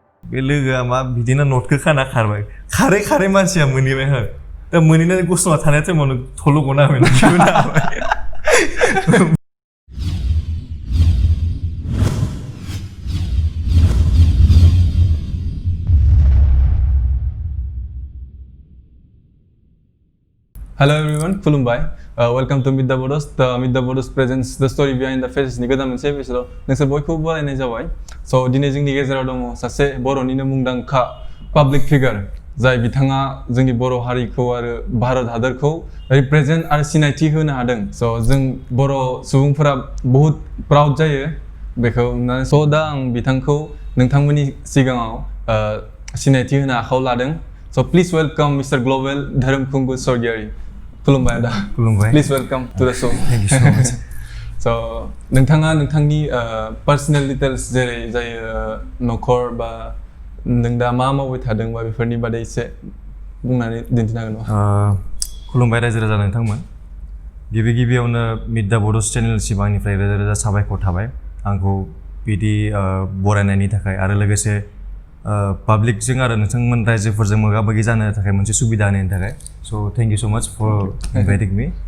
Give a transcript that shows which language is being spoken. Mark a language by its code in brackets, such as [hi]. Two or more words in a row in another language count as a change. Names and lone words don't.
[brx] बे लोगोआ मा बिदिनो नटखौ खाना खारबाय खारै मानसिया मोनहैबाय हो दा मोनहैनानै गसंना थानाय टाइमावनो थल' गना होबाय [en] Hello everyone, खुलुमबाय. Welcome to Meet the Bodos. The Meet the Bodos presents the story behind the faces [brx] नि गोदान मोनसे एपिसोडआव नोंसोर बयखौबो बरायनाय जाबाय. So दिनै जोंनि गेजेराव दङ सासे बर'निनो मुंदांखा [en] public figure [brx] जाय बिथाङा जोंनि बर' हारिखौ आरो भारत हादरखौ रिप्रेजेन्ट आरो सिनायथि होनो हादों. So जों बर' सुबुंफोरा बहुत प्राउड जायो बेखौ नुनानै. So दा आं बिथांखौ नोंथांमोननि सिगाङाव सिनायथि होनो आखायाव लादों. [en] So please welcome Mr. Global धोरोम खुंगुर स्वर्गियारि. [brx] खुलुमबाय आदा. खुलुमबाय. [en] Please welcome to the show. Thank you so much. [brx] So नोंथाङा नोंथांनि [en] personal details [brx] जेरै जायो न'खर बा नों दा मा मावबाय थादों बा बेफोरनि बादै एसे बुंनानै दिन्थिनो हागोन नामा? खुलुमबाय रायजो राजा नोंथांमोन. गिबियावनो मिट दा बड'स चेनेलसिम आंनिफ्राय रोजा साबायखर थाबाय आंखौ बिदि बरायनायनि थाखाय आरो लोगोसे पाब्लिकजों आरो नोंथांमोन रायजोफोरजों मोगा मोगि जानो थाखाय मोनसे सुबिदा होनायनि थाखाय [en] so thank you so much for inviting me.